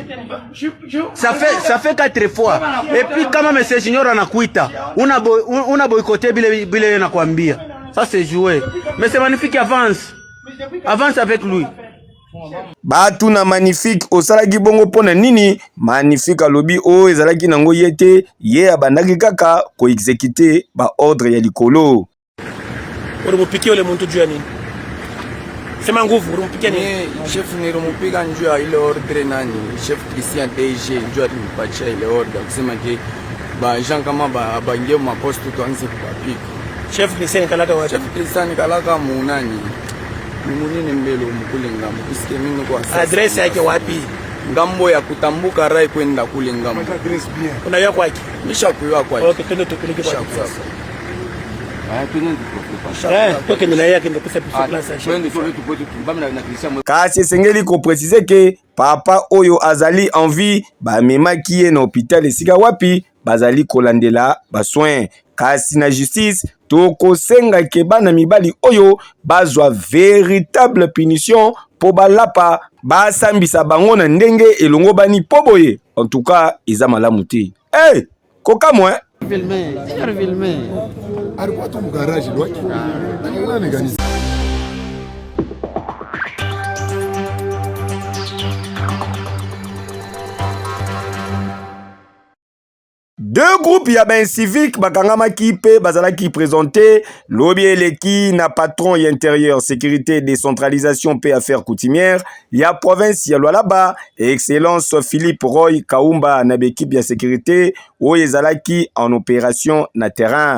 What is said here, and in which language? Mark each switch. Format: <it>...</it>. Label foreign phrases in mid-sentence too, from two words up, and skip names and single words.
<fr>Ça fait 4 fois. Et puis</fr> <sw>kama message junior anakuita, una boycotter bile nakwambia.</sw> <fr>Ça c'est joué. Mais c'est magnifique, avance. Avance avec lui.</fr> <ln>Batu na magnifique osalaki bongo pona nini? Magnifique alobi o ezalaki nango yete ye abandaki kaka ko exécuter ba ordre ya likolo.</ln> <sw>Uri mupiki ole muntu jua nini? Sema nguvu ulimpika nini? Chef nilimpika njoo ile ordre nani? Chef Christian DG njoo alimpatia ile ordre kusema ke ba Jean kama ba ngeo maposto tuanze kupika. Chef Christian kalaka wapi? Chef Christian kalaka munani? Munini mbele mkule ngambo. Isikie mimi kwa address yake wapi? Ngambo ya kutambuka rai kwenda kule ngambo. Unajua kwake? Nishakuwa kwake. Okay, twende tupeleke kwa sasa.</sw> <ln>Kasi esengeli koprécise ke papa oyo azali</ln> <fr>en vie</fr> <ln>bamemaki ye na hôpital esika wapi bazali kolandela basoin. Kasi na justice tokosenga ke bana mibali oyo bazwa</ln> <fr>véritable punition</fr> <ln>po balapa basambisa bango na ndenge elongo bani po boye.</ln> <fr>En tout cas</fr> <ln>eza malamu te. Hey, kokamwe</ln> <sw>alikuwa tu mgaraji lwake.</sw> <fr>Deux groupes</fr> <ln>ya</ln> <fr>ben civique</fr> <ln>bakangama kipe bazalaki présenté lobi eleki na patron ya</ln> <fr>intérieur sécurité décentralisation paix affaires coutumières</fr> <ln>ya province ya Lualaba excellence Philippe Roy Kaumba na équipe ya sécurité oyo ezalaki</ln> <fr>en opération</fr> <ln>na terrain.</ln>